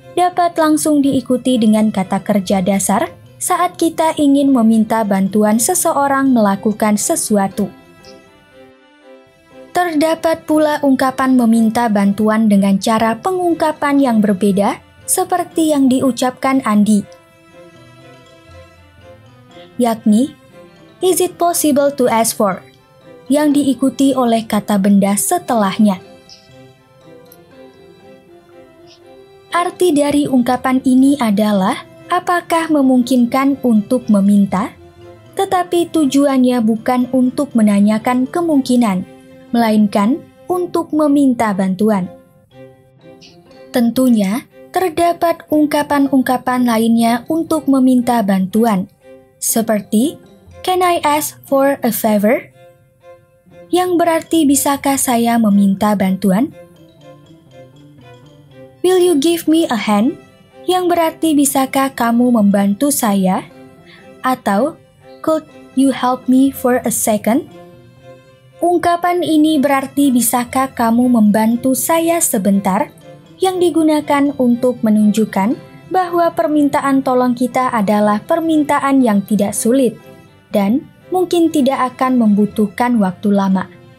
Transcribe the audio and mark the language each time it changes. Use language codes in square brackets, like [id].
[id] dapat langsung diikuti dengan kata kerja dasar saat kita ingin meminta bantuan seseorang melakukan sesuatu. Terdapat pula ungkapan meminta bantuan dengan cara pengungkapan yang berbeda seperti yang diucapkan Andy, yakni [en] Is it possible to ask for? [id] Yang diikuti oleh kata benda setelahnya. Arti dari ungkapan ini adalah apakah memungkinkan untuk meminta, tetapi tujuannya bukan untuk menanyakan kemungkinan, melainkan untuk meminta bantuan. Tentunya, terdapat ungkapan-ungkapan lainnya untuk meminta bantuan, seperti [en] "Can I ask for a favor?" [id] Yang berarti bisakah saya meminta bantuan? [en] "Will you give me a hand?" [id] Yang berarti bisakah kamu membantu saya? Atau [en] "Could you help me for a second?" [id] Ungkapan ini berarti bisakah kamu membantu saya sebentar, yang digunakan untuk menunjukkan bahwa permintaan tolong kita adalah permintaan yang tidak sulit dan mungkin tidak akan membutuhkan waktu lama.